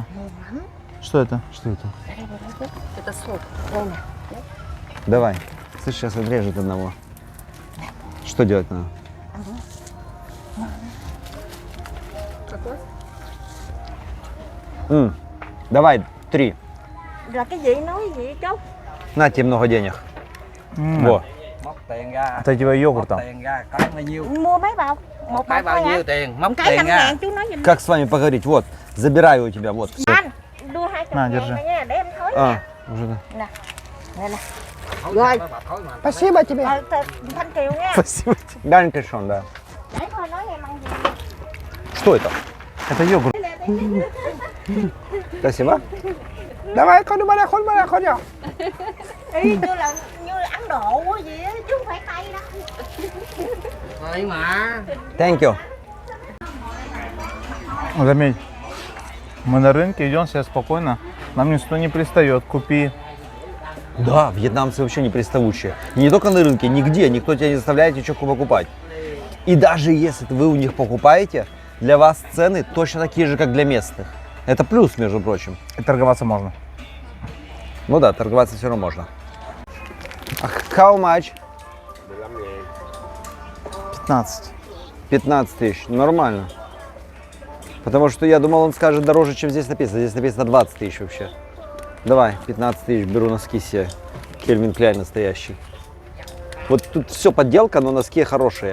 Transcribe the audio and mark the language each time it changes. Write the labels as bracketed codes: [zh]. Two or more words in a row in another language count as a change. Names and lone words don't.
[ru] Что это? Что это? Это сок. Давай. Слышь, сейчас отрежет одного. Что делать надо? Давай, 3. [vi] Là cái gì nói gì chú? [ru] На тебе много денег. Во. [vi] Móc tiền ra. [ru] Это типа йогурт там. [vi] Tiền ra, cái bao nhiêu? Mua mấy bọc? Một Cái bọc bao thôi nhiêu hả? tiền? Móc Một cái tiền 5 ra. ngàn chú nói giùm. [ru] Как с вами поговорить? Вот, забираю у тебя, вот. [vi] Anh, đưa 20 [ru] На, [vi] ngàn [ru] держи. [vi] này nha, để em thối [ru] А, [vi] nha. [ru] уже да. [vi] Nè nè. Thối Rồi. mà, thối mà. [ru] Спасибо тебе. [vi] Thanh Kiều nha. [ru] Спасибо. Данкишон, да. [vi] Để coi nói em ăn gì. [ru] Что это? Это йогурт. Спасибо. Давай, conมา [vi] Y như là Ấn Độ quá vậy á, chứ không phải Tây đâu. Thôi mà. [en] Thank you. [ru] Заметь, мы на рынке идем себе спокойно, нам никто не пристает, купи. Да, вьетнамцы вообще не приставучие. И не только на рынке, нигде, никто тебя не заставляет ничего покупать. И даже если вы у них покупаете, для вас цены точно такие же, как для местных. Это плюс, между прочим. И торговаться можно. Ну да, торговаться все равно можно. [en] How much? [ru] 15. 15 тысяч. Нормально. Потому что я думал, он скажет дороже, чем здесь написано. Здесь написано 20 тысяч вообще. Давай, 15 тысяч, беру носки себе. Кельвин Кляйн настоящий. Вот тут все подделка, но носки хорошие.